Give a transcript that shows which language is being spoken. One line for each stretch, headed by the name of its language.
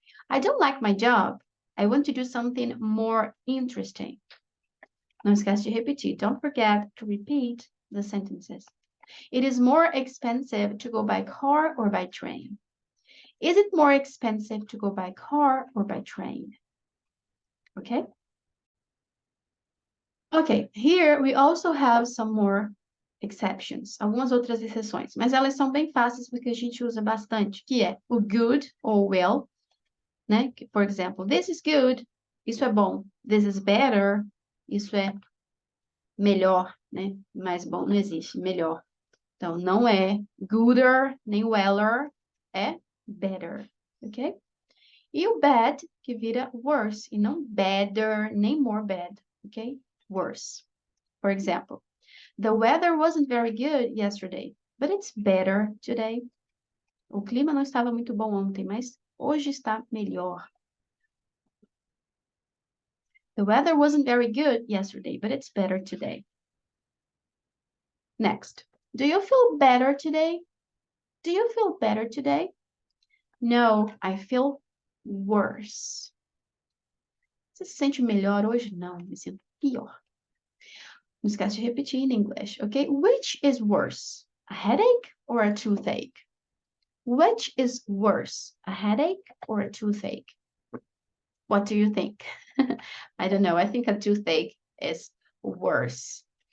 English: I don't like my job. I want to do something more interesting.
Portuguese: Não esquece de repetir.
English: Don't forget to repeat the sentences. It is more expensive to go by car or by train. Is it more expensive to go by car or by train? Okay? Okay, here we also have some more exceptions,
Portuguese: algumas outras exceções, mas elas são bem fáceis porque a gente usa bastante, que é o good ou well, né?
English: For example, this is good,
Portuguese: isso é bom.
English: This is better,
Portuguese: isso é melhor, né? Mais bom não existe, melhor. Então, não é gooder, nem weller, é better, ok? E o bad, que vira worse, e não better, nem more bad, ok?
English: Worse. For example, the weather wasn't very good yesterday, but it's better today.
Portuguese: O clima não estava muito bom ontem, mas hoje está melhor.
English: The weather wasn't very good yesterday, but it's better today. Next, do you feel better today? Do you feel better today? No, I feel worse.
Portuguese: Você se sente melhor hoje? Não, me sinto pior. Não esquece de repetir em inglês, ok?
English: Which is worse, a headache or a toothache? Which is worse, a headache or a toothache? What do you think? I don't know. I think a toothache is worse.